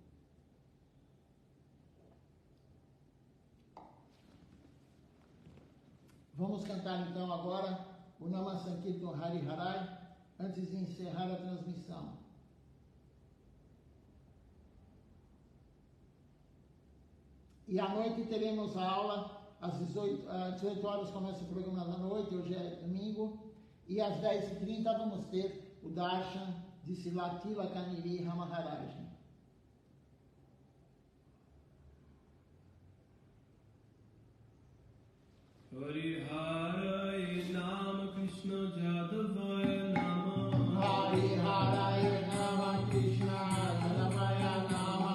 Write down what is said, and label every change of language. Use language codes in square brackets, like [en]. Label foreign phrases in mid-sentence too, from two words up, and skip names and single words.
[pt] Vamos cantar então agora o [sa] Nama Sankirtan Hari Harai, [pt] antes de encerrar a transmissão. E à noite teremos a aula, às 18 horas começa o programa da noite, hoje é domingo, e às 10h30 vamos ter o Darshan de Silatila Kaniri Maharaj. [sa] Hari Harai Nama Krishna Jadavaya Nama. Hari Harai Nama Krishna Jadavaya Nama.